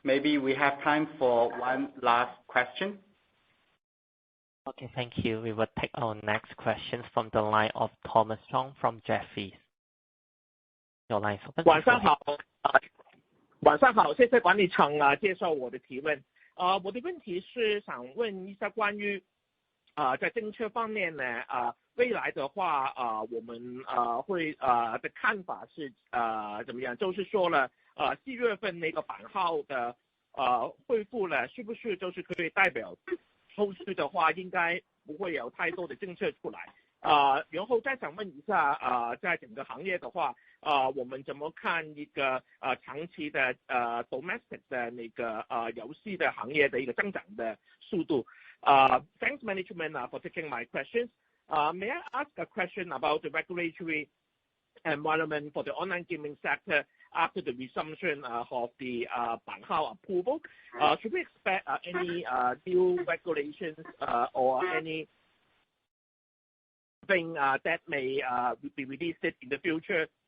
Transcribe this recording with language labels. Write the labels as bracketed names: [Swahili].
[English] Maybe we have time for one last question. Okay, thank you. We will take our next questions from the line of Thomas Chong from Jefferies. Your line is open. [Chinese] 晚上好，谢谢管理层接受我的提问。我的问题是想问一下关于在政策方面呢，未来的话我们会的看法是怎么样？就是说了4月份那个版号的恢复了，是不是就是可以代表后续的话应该不会有太多的政策出来？然后再想问一下在整个行业的话我们怎么看一个长期的domestic 的那个游戏的行业的一个增长的速度？ [English] Thanks management for taking my questions. May I ask a question about the regulatory environment for the online gaming sector after the resumption of the 版号 approval? Should we expect any new regulations or anything that may be released in the future?